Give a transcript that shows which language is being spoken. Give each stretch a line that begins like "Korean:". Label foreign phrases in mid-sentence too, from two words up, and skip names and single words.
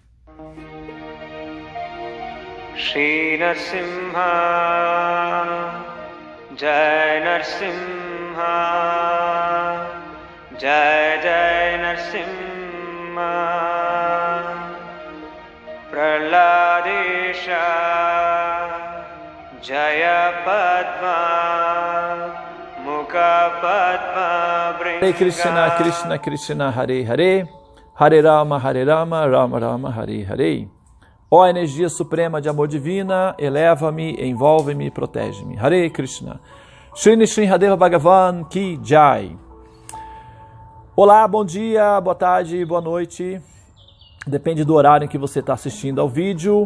Sanskrit: श्री नरसिंह, जय नरसिंह, जय जय नरसिंह, प्रह्लादेश, जय पद्म, मुख पद्म भृङ्ग. Hare Krishna, Krishna Krishna, Hare Hare, Hare Rama, Rama Rama, Hare Hare.
Portuguese: Ó energia suprema de amor divina, eleva-me, envolve-me e protege-me. Hare Krishna.
Hindi: श्री नृसिंहदेव भगवान की जय.
Portuguese: Olá, bom dia, boa tarde, boa noite. Depende do horário em que você está assistindo ao vídeo.